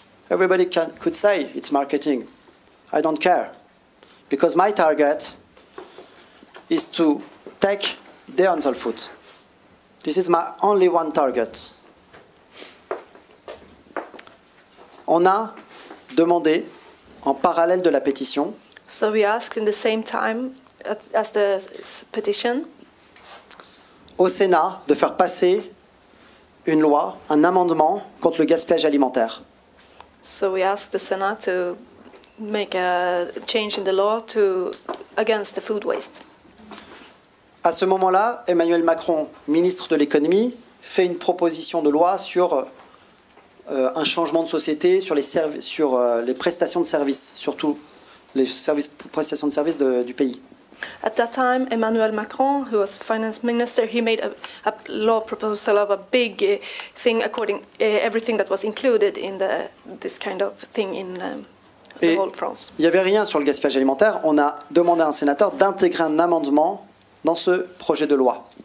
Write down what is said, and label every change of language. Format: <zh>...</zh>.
<en>Everybody could say it's marketing. I don't care. Because my target is to take the unsold food. This is my only one target.</en> <fr>On a demandé, en parallèle de la pétition,</fr> <en>So we asked in the same time as the petition,</en> <fr>au Sénat de faire passer une loi, un amendement contre le gaspillage alimentaire.</fr> <en>so we asked the Senate to make a change in the law against the food waste.</en> <fr>À ce moment-là, Emmanuel Macron, ministre de l'économie, fait une proposition de loi sur un changement de société, sur les prestations de services, surtout les prestations de services du pays.</fr> <en>At that time, Emmanuel Macron, who was finance minister, he made a law proposal of a big thing according everything that was included in this kind of thing in</en> <fr>Et</fr> <en>the whole France.</en> <fr>il n'y avait rien sur le gaspillage alimentaire. On a demandé à un sénateur d'intégrer un amendement dans ce projet de loi.</fr>